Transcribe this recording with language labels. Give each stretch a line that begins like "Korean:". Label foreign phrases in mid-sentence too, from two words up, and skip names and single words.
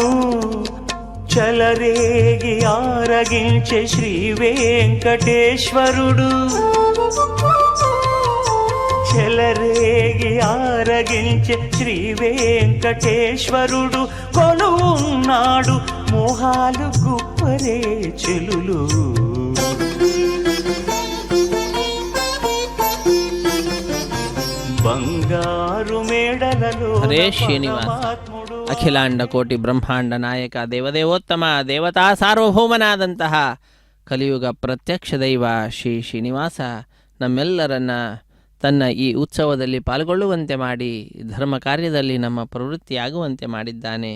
Telugu: చలరేగి ఆరగించే శ్రీ వెంకటేశ్వరుడు చెలరేగి ఆరగించే శ్రీ వెంకటేశ్వరుడు కొలువున్నాడు మోహాలు గుప్పరే చెలులు బంగారు మేడలలో హరే శ్రీనివాస
Kannada: ಅಖಿಲಾಂಡ ಕೋಟಿ ಬ್ರಹ್ಮಾಂಡ ನಾಯಕ ದೇವದೇವೋತ್ತಮ ದೇವತಾ ಸಾರ್ವಭೌಮನಾದಂತಹ ಕಲಿಯುಗ ಪ್ರತ್ಯಕ್ಷ ದೈವ ಶ್ರೀ ಶ್ರೀನಿವಾಸ ನಮ್ಮೆಲ್ಲರನ್ನ ತನ್ನ ಈ ಉತ್ಸವದಲ್ಲಿ ಪಾಲ್ಗೊಳ್ಳುವಂತೆ ಮಾಡಿ ಧರ್ಮ ಕಾರ್ಯದಲ್ಲಿ ನಮ್ಮ ಪ್ರವೃತ್ತಿಯಾಗುವಂತೆ ಮಾಡಿದ್ದಾನೆ.